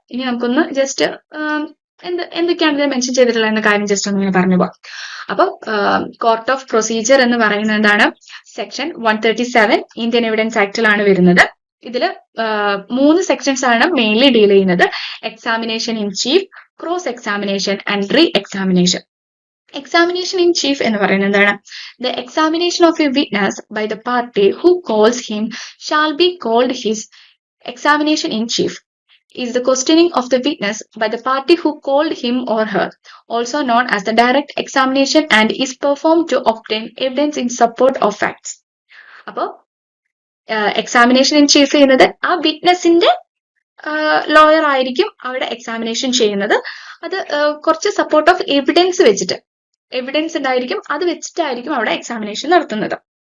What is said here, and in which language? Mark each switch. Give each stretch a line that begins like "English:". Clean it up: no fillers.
Malayalam: ഇനി നമുക്കൊന്ന് ജസ്റ്റ് എന്തൊക്കെയാണ് ഇതിൽ മെൻഷൻ ചെയ്തിട്ടുള്ളത് എന്ന കാര്യം ജസ്റ്റ് ഒന്ന് പറഞ്ഞു പോവാം. അപ്പൊ കോർട്ട് ഓഫ് പ്രൊസീജിയർ എന്ന് പറയുന്നത് എന്താണ്, സെക്ഷൻ 137 ഇന്ത്യൻ എവിഡൻസ് ആക്ടിലാണ് വരുന്നത്. ഇതില് 3 സെക്ഷൻസ് ആണ് മെയിൻലി ഡീൽ ചെയ്യുന്നത്, examination in chief, cross examination and re examination.
English: examination in chief
Malayalam: എന്ന് പറയുന്നത് എന്താണ്,
English: The examination of a witness by the party who calls him shall be called his examination in chief is the questioning of the witness by the party who called him or her, also known as the direct examination, and is performed to obtain evidence in support of facts.
Malayalam: അപ്പോൾ examination in chief ചെയ്യുന്നത് ആ വിറ്റ്നസിന്റെ lawyer ആയിരിക്കും അവിടെ examination ചെയ്യുന്നത്. അത് കുറച്ച് support of evidence ഉണ്ടായിരിക്കും, അത് വെച്ചിട്ടായിരിക്കും അവിടെ എക്സാമിനേഷൻ നടത്തുന്നത്.